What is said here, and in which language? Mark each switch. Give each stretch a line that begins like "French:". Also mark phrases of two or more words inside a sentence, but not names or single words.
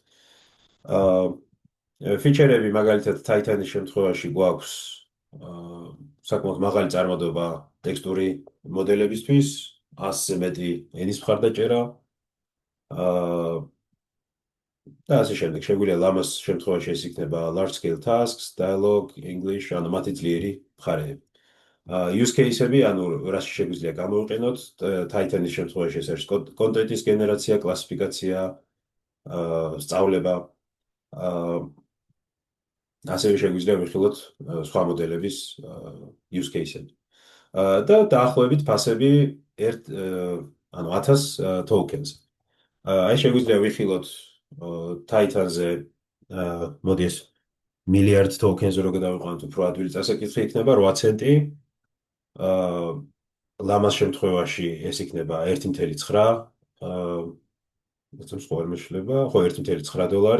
Georgian: ფიჩერები მაგალითად Titan-ის შემთხვევაში გვაქვს საკმაოდ მაღალი წარმოდობა ტექსტური მოდელებისთვის, 100-ზე მეტი ენის მხარდაჭერა, და ასე შემდეგ. შეგვიძლია Llama-ის შემთხვევაში ეს იქნება
English: large scale tasks, dialogue, English,
Georgian: ანუ მათი ძლიერი მხარეები.
English: Use case-
Georgian: ები, ანუ რაში შეგვიძლია გამოვიყენოთ, Titan-ის შემთხვევაში ეს არის კონტენტის გენერაცია, კლასიფიკაცია, სწავლება, ასევე შეგვიძლია ვიხილოთ სხვა მოდელების
English: use case-
Georgian: ები. და დაახლოებით ფასები ანუ 1000 tokens. აი შეგვიძლია ვიხილოთ Titan-ზე მოდი ეს მილიარდ tokens-ზე რო გადავიყვანოთ, უფრო ადვილი წასაკითხი იქნება 8 ცენტი. Llama-ის შემთხვევაში ეს იქნება 1.9 სხვა არ მეშლება, ხო 1.9 დოლარი.